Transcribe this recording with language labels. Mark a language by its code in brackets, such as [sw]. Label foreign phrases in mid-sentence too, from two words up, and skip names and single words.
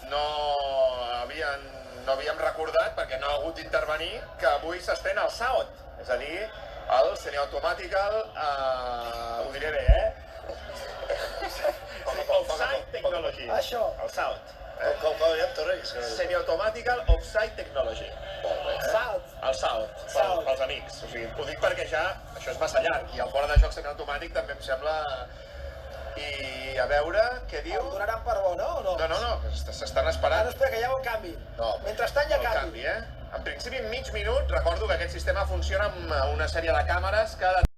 [ca] No havíem recordat, perquè no ha hagut d'intervenir, que avui s'estrena el SAOT, és a dir, el semiautomàtical, ho diré bé, [en] Offside Technology. [ca] Això. El SAOT. Com ho diem, Torres? [en] Semi-automatical Offside Technology. [ca] Salt. El SAOT, pels amics. O sigui, ho dic perquè ja, això és massa llarg, i el fora de joc semiautomàtic també em sembla... I a veure què diu... El donaran per bo, no? O no? No, s'estan esperant. No, espera, que hi ha un canvi. Mentrestant hi ha canvi. En principi, en mig minut, recordo que aquest sistema funciona amb una sèrie de càmeres que...